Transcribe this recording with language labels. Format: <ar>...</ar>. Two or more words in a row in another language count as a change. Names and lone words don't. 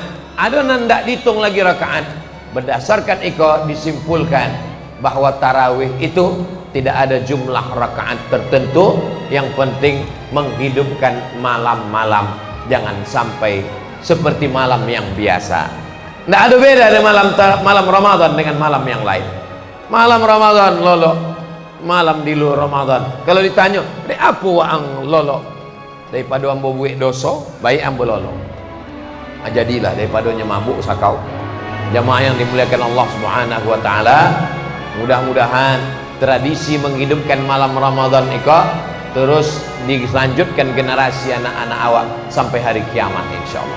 <id>Ada yang tidak dihitung lagi rakaat. Berdasarkan itu disimpulkan bahwa tarawih itu tidak ada jumlah rakaat tertentu. Yang penting menghidupkan malam-malam, jangan sampai seperti malam yang biasa. Tidak ada beda dengan malam Ramadan dengan malam yang lain. Malam Ramadan lolo, malam di luar Ramadan. Kalau ditanya,</id> <min>"Dek apa waang lolo?" Daripada ambo buik dosa, baik ambo lolo.</min> <id>Jadilah daripada mabuk sakau. Jamaah yang dimuliakan Allah</id> <ar>سبحانه وتعالى,</ar> <id>mudah-mudahan tradisi menghidupkan malam Ramadan itu terus dilanjutkan generasi anak-anak awak sampai hari kiamat insyaallah.</id>